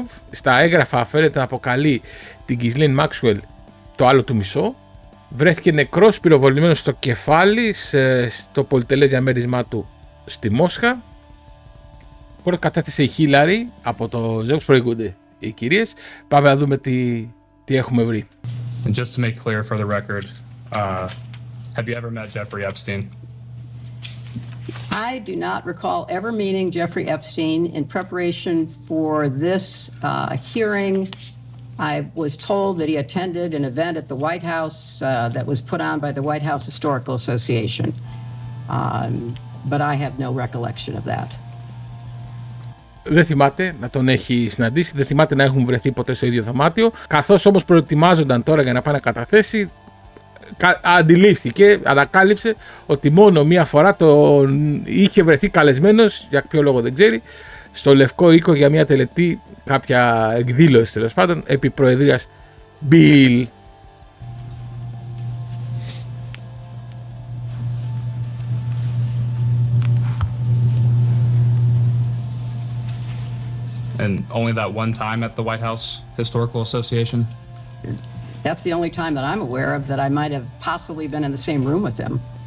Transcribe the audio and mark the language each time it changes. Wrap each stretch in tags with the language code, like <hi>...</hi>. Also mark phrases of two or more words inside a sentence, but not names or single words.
<el>Στα έγγραφα φαίνεται να αποκαλεί την Γκιλέιν Μάξγουελ το άλλο του μισό. Βρέθηκε νεκρός πυροβολημένος στο κεφάλι στο πολυτελές διαμέρισμά του στη Μόσχα. Πρώτα κατέθεσε η Χίλαρι από το ζεύγος, προηγούνται οι κυρίες. Πάμε να δούμε τι έχουμε βρει.</el> <en>And just to make clear for the record, have you ever met Jeffrey Epstein? I do not recall ever meeting Jeffrey Epstein. In preparation for this hearing, I was told that he attended an event at the White House that was put on by the White House Historical Association. But I have no recollection of that.</en> <el>Δεν θυμάται να τον έχει συναντήσει, δεν θυμάται να έχουν βρεθεί ποτέ στο ίδιο δωμάτιο. Καθώς όμως προετοιμάζονταν τώρα για να πάει να καταθέσει, αντιλήφθηκε, ανακάλυψε ότι μόνο μία φορά τον είχε βρεθεί καλεσμένος, για ποιο λόγο δεν ξέρει, στο Λευκό Οίκο για μια τελετή, κάποια εκδήλωση τέλος πάντων, επί προεδρίας Μπιλ.</el> <en>And only that one time at the White House Historical Association? That's the only time that I'm aware of that I might have possibly been in the same room with him.</en>